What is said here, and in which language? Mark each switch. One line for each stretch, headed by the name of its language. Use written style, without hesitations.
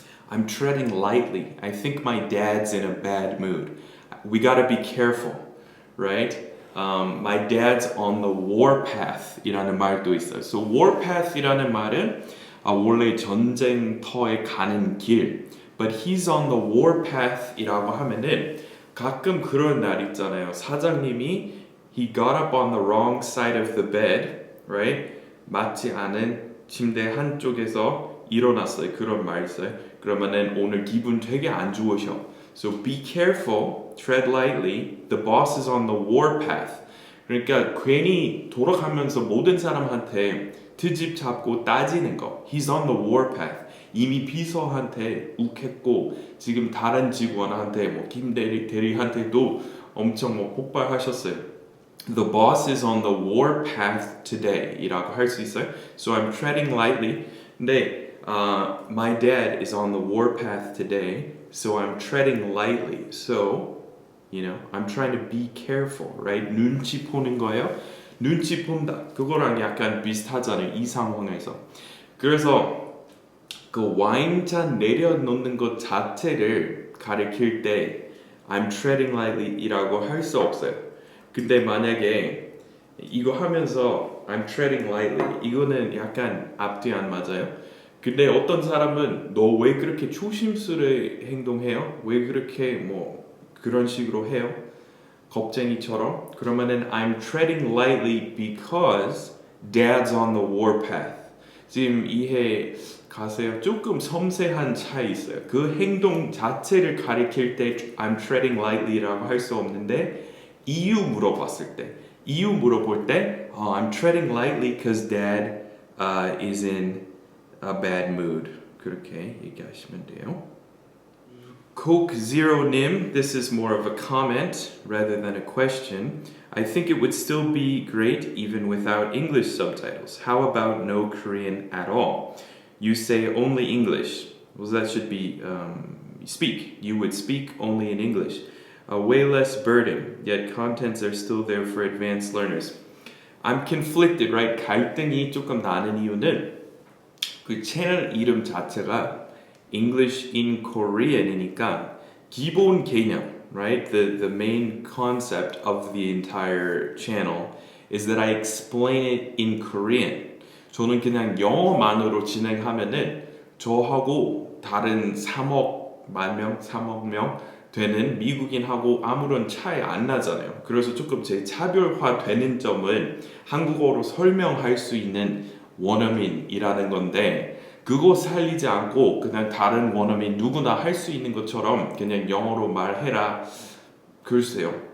English: I'm treading lightly. I think my dad's in a bad mood. We gotta be careful, right? My dad's on the warpath
Korean: 이라는 말도 있어요. So warpath이라는 말은 원래 전쟁터에 가는 길.
English: But he's on the warpath
Korean: 이라고 하면은 가끔 그런 날 있잖아요. 사장님이
English: he got up on the wrong side of the bed, right?
Korean: 맞지 않은 침대 한쪽에서 일어났어요. 그런 말 있어요. 그러면은 오늘 기분 되게 안 좋으셔.
English: So be careful, tread lightly. The boss is on the warpath.
Korean: 그러니까 괜히 돌아가면서 모든 사람한테 트집 잡고 따지는 거.
English: He's on the warpath.
Korean: 이미 비서한테 욱했고 지금 다른 직원한테 김 대리한테도 엄청 폭발하셨어요.
English: The boss is on the warpath today
Korean: 이라고 할 수 있어요.
English: So I'm treading lightly. 근데 my dad is on the warpath today. So I'm treading lightly. So, I'm trying to be careful, right?
Korean: 눈치 보는 거예요. 눈치 본다. 그거랑 약간 비슷하잖아요. 이 상황에서. 그래서 그 와인잔 내려놓는 것 자체를 가리킬 때
English: I'm treading lightly
Korean: 이라고 할 수 없어요. 근데 만약에 이거 하면서
English: I'm treading lightly.
Korean: 이거는 약간 앞뒤 안 맞아요. 근데 어떤 사람은 너 왜 그렇게 조심스레 행동해요? 왜 그렇게 뭐 그런 식으로 해요? 겁쟁이처럼.
English: 그러면은 I'm treading lightly because Dad's on the warpath.
Korean: 지금 이해 가세요? 조금 섬세한 차이 있어요. 그 행동 자체를 가리킬 때
English: I'm treading lightly
Korean: 라고 할 수 없는데 이유 물어봤을 때 이유 물어볼 때
English: I'm treading lightly because Dad is in a bad mood.
Korean: 그렇게 얘기하시면 돼요.
English: Coke Zero Nim, this is more of a comment rather than a question. I think it would still be great even without English subtitles. How about no Korean at all? You say only English. Well, that should be speak. You would speak only in English. Way less burden, yet contents are still there for advanced learners. I'm conflicted, right?
Korean: 갈등이 조금 나는 이유는 그 채널 이름 자체가 English in Korean이니까 기본 개념, right?
English: The main concept of the entire channel is that I explain it in Korean.
Korean: 저는 그냥 영어만으로 진행하면은 저하고 다른 3억 명 되는 미국인하고 아무런 차이 안 나잖아요. 그래서 조금 제 차별화되는 점은 한국어로 설명할 수 있는 원어민이라는 건데 그거 살리지 않고 그냥 다른 원어민 누구나 할 수 있는 것처럼 그냥 영어로 말해라. 글쎄요.